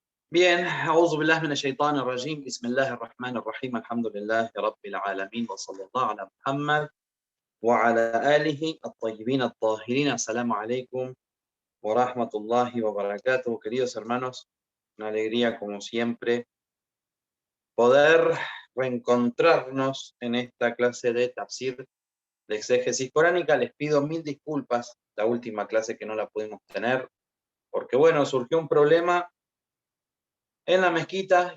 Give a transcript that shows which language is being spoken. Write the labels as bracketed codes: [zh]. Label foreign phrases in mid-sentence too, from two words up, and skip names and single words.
[es] Bien, [ar] أعوذ بالله من الشيطان الرجيم بسم الله الرحمن الرحيم الحمد لله رب العالمين وصلى الله على محمد وعلى آله الطيبين الطاهرين. السلام عليكم ورحمة الله وبركاته. [es] Queridos hermanos, una alegría como siempre poder reencontrarnos en esta clase de tafsir de exégesis coránica. Les pido mil disculpas, la última clase que no la pudimos tener, porque bueno, surgió un problema en la mezquita.